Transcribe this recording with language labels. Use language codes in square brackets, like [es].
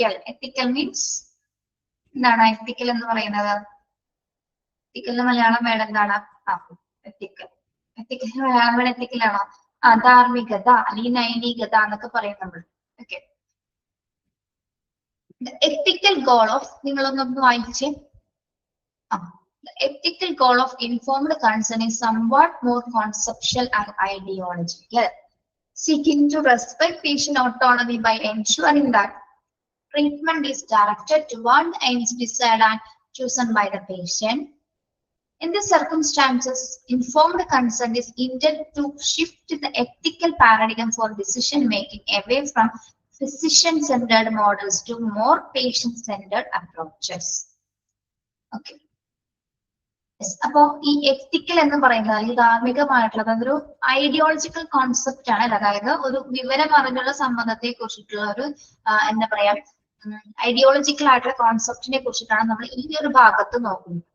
[ml] എത്തിക്കൽ means എന്താണ്? എത്തിക്കൽ എന്ന് പറയുന്നത്, എത്തിക്കലിന് മലയാളം വേണം എന്താണ്? എത്തിക്കലിന് മലയാളം വേണം എത്തിക്കലാണോ? ധാർമ്മികത അല്ലെങ്കിൽ നൈതികത എന്നൊക്കെ പറയും നമ്മൾ. [en] okay, ethical goal of, [ml] നിങ്ങളൊന്നൊന്ന് വായിച്ചേ. [en] The ethical goal of informed consent is somewhat more conceptual and ideological, seeking to respect patient autonomy by ensuring that treatment is directed toward aims desired and chosen by the patient. In these circumstances, informed consent is intended to shift the ethical paradigm for decision making away from physician-centered models to more patient-centered approaches. Okay. [ml] അപ്പോ ഈ എത്തിക്കൽ എന്ന് പറയുന്നത് ഈ ധാർമ്മികമായിട്ടുള്ളത് അതൊരു ideological concept ആണ്. അതായത് ഒരു വിവരം അറിഞ്ഞുള്ള സമ്മതത്തെ കുറിച്ചിട്ടുള്ള ഒരു എന്താ പറയാ, ഐഡിയോളജിക്കൽ ആയിട്ടുള്ള കോൺസെപ്റ്റിനെ കുറിച്ചിട്ടാണ് നമ്മൾ ഈ ഒരു ഭാഗത്ത് നോക്കുന്നത്.